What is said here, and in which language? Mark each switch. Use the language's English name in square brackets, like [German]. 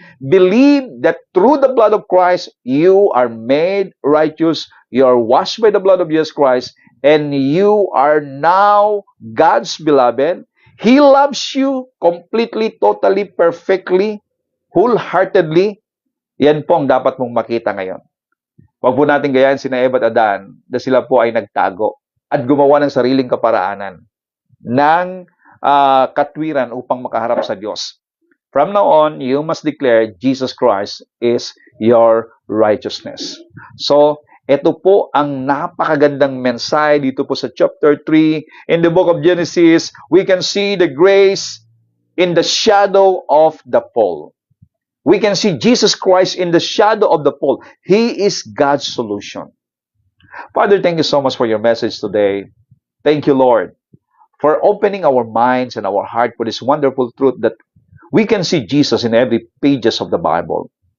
[English] Believe that through the blood of Christ, you are made righteous, you are washed by the blood of Jesus Christ, and you are now God's beloved. He loves you completely, totally, perfectly, wholeheartedly. [Filipino] Yan po ang dapat mong makita ngayon. Huwag po natin gayahin sina Eva at Adan na sila po ay nagtago at gumawa ng sariling kaparaanan ng katwiran upang makaharap sa Diyos. [English] From now on, you must declare Jesus Christ is your righteousness. [Filipino] So, ito po ang napakagandang mensahe dito po sa chapter 3. [English] In the book of Genesis, we can see the grace in the shadow of the fall. We can see Jesus Christ in the shadow of the fall. He is God's solution. Father, thank you so much for your message today. Thank you, Lord, for opening our minds and our heart for this wonderful truth that we can see Jesus in every pages of the Bible.